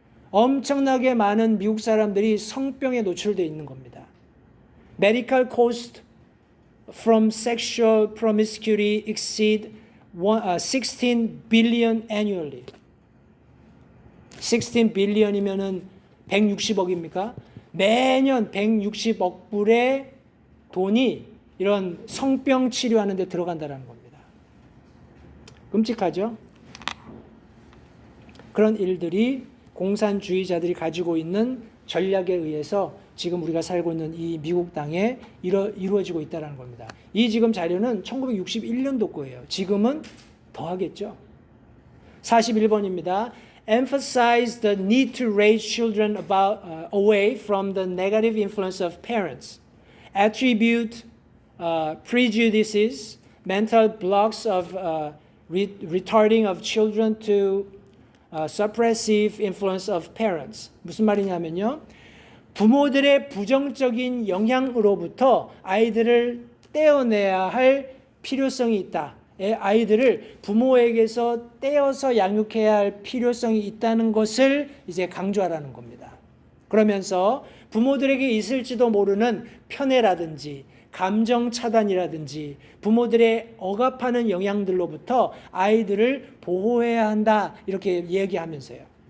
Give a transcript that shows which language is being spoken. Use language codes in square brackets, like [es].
[ko] 엄청나게 많은 미국 사람들이 성병에 노출되어 있는 겁니다. [en] Medical cost from sexual promiscuity exceed 16 billion annually. [ko] 16 billion이면은 160억입니까? 매년 160억 불의 돈이 이런 성병 치료하는 데 들어간다는 겁니다. 끔찍하죠? 그런 일들이 공산주의자들이 가지고 있는 전략에 의해서 지금 우리가 살고 있는 이 미국 땅에 이루어지고 있다는 겁니다. 이 지금 자료는 1961년도 거예요. 지금은 더 하겠죠. 41번입니다. [en] Emphasize the need to raise children away from the negative influence of parents. Attribute prejudices, mental blocks of retarding of children to suppressive influence of parents. [ko] 무슨 말이냐면요. 부모들의 부정적인 영향으로부터 아이들을 떼어내야 할 필요성이 있다. 아이들을 부모에게서 떼어서 양육해야 할 필요성이 있다는 것을 이제 강조하라는 겁니다. 그러면서 부모들에게 있을지도 모르는 편애라든지 감정 차단이라든지 부모들의 억압하는 영향들로부터 아이들을 보호해야 한다 이렇게 얘기하면서요.